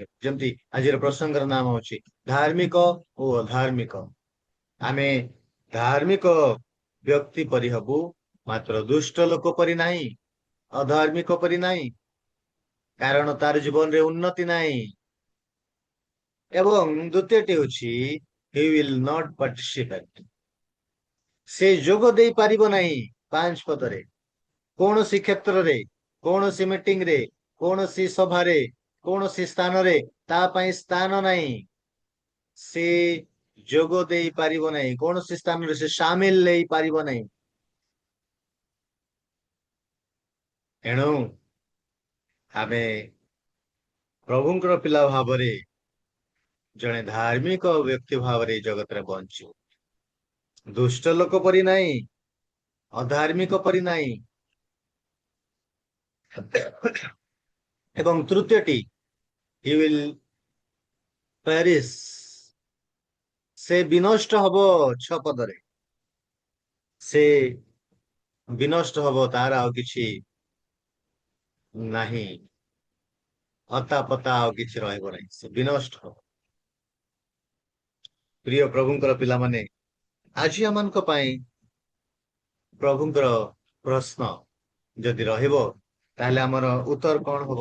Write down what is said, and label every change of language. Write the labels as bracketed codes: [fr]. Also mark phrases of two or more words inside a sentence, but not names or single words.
[or] ଯେମିତି ଆଜିର ପ୍ରସଙ୍ଗର ନାମ ଅଛି ଧାର୍ମିକ ଓ ଅଧାର୍ମିକ। ଆମେ ଧାର୍ମିକ ବ୍ୟକ୍ତି ପରି ହବୁ, ମାତ୍ର ଦୁଷ୍ଟ ଲୋକ ପରି ନାହିଁ, ଅଧାର୍ମିକ ପରି ନାହିଁ, କାରଣ ତାର ଜୀବନରେ ଉନ୍ନତି ନାହିଁ। ଏବଂ ଦ୍ୱିତୀୟଟି ହେଉଛି [en] he will not participate, [or] ସେ ଯୋଗ ଦେଇପାରିବ ନାହିଁ। 5 ପଦରେ କୌଣସି କ୍ଷେତ୍ରରେ, କୌଣସି ମିଟିଂରେ, କୌଣସି ସଭାରେ, କୌଣସି ସ୍ଥାନରେ ତା ପାଇଁ ସ୍ଥାନ ନାହିଁ, ସେ ଯୋଗ ଦେଇପାରିବ ନାହିଁ, କୌଣସି ସ୍ଥାନରେ ସେ ସାମିଲ ନେଇପାରିବ ନାହିଁ। ଏଣୁ ଆମେ ପ୍ରଭୁଙ୍କର ପିଲା ଭାବରେ, ଜଣେ ଧାର୍ମିକ ବ୍ୟକ୍ତି ଭାବରେ ଏ ଜଗତରେ ବଞ୍ଚିବୁ, ଦୁଷ୍ଟ ଲୋକ ପରି ନାହିଁ, ଅଧାର୍ମିକ ପରି ନାହିଁ। ଏବଂ ତୃତୀୟଟି [en] he will perish, [or] ସେ ବିନଷ୍ଟ ହବ 6 ପଦରେ। ସେ ବିନଷ୍ଟ ହବ, ତାର ଆଉ କିଛି ନାହିଁ, ଅତା ପତା ଆଉ କିଛି ରହିବ ନାହିଁ, ସେ ବିନଷ୍ଟ ହବ। ପ୍ରିୟ ପ୍ରଭୁଙ୍କର ପିଲାମାନେ, ଆଜି ଆମମାନଙ୍କ ପାଇଁ ପ୍ରଭୁଙ୍କର ପ୍ରଶ୍ନ ଯଦି ରହିବ, ତାହେଲେ ଆମର ଉତ୍ତର କଣ ହବ?